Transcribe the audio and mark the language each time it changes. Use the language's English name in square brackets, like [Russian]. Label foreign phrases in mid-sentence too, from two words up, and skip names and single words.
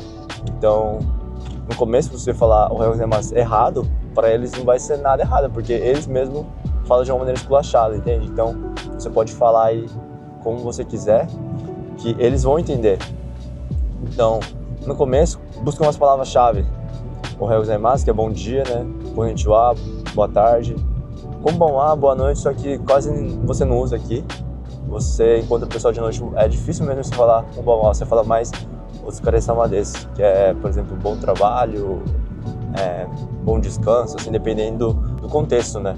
[Portuguese] Então, no começo você falar [Japanese] おはようございます [Portuguese] errado, para eles não vai ser nada errado, porque eles mesmos falam de uma maneira esculachada, entende? Então, você pode falar aí como você quiser, que eles vão entender. Então, no começo, busca umas palavras-chave. [Japanese] おはようございます, [Portuguese] que é bom dia, né? Konnichiwa, boa tarde. Konbanwa, boa noite, só que quase você não usa aqui. Você encontra o pessoal de noite, é difícil mesmo você falar Konbanwa, você fala mais [Japanese] お疲れ様です, [Portuguese] que é, por exemplo, bom trabalho, bom descanso, assim, dependendo do contexto, né?